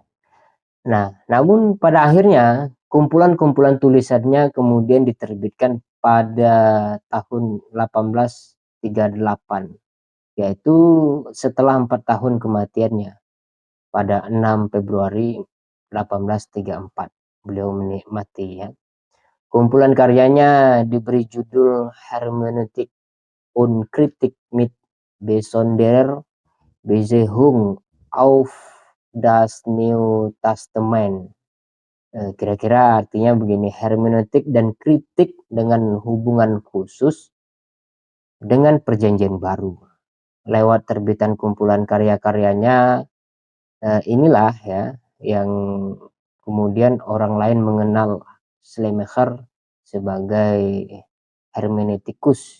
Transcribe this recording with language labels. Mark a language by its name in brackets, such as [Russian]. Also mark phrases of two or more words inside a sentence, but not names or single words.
[Indonesian] Nah, namun pada akhirnya kumpulan-kumpulan tulisannya kemudian diterbitkan pada tahun 1838, yaitu setelah 4 tahun kematiannya pada 6 Februari 1834. Beliau menikmati ya. Kumpulan karyanya diberi judul Hermeneutik und Kritik mit besonderer Beziehung auf das New Testament. Kira-kira artinya begini, hermeneutik dan kritik dengan hubungan khusus dengan perjanjian baru. Lewat terbitan kumpulan karya-karyanya inilah ya yang kemudian orang lain mengenal Schleiermacher sebagai hermeneutikus.